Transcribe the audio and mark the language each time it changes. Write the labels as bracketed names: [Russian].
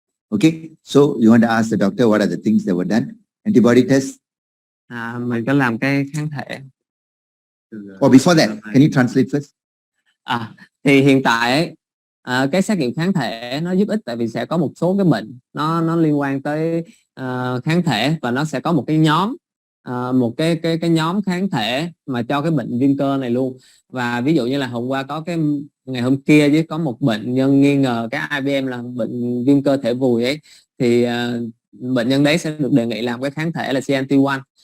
[English] Okay, so you want to ask the doctor what are the things that were done? Antibody test? [Vietnamese] Mình có làm cái kháng thể. [English] Or before that, can you translate first? [Vietnamese] Thì hiện tại cái xét nghiệm kháng thể nó giúp ích, tại vì sẽ có một số cái bệnh nó liên quan tới kháng thể, và nó sẽ có một cái nhóm một cái nhóm kháng thể mà cho cái bệnh viêm cơ này luôn. Và ví dụ như là hôm qua có cái ngày hôm kia với có một bệnh nhân nghi ngờ cái IBM là bệnh viêm cơ thể vùi ấy, thì bệnh nhân đấy sẽ được đề nghị làm cái kháng thể là CNT1.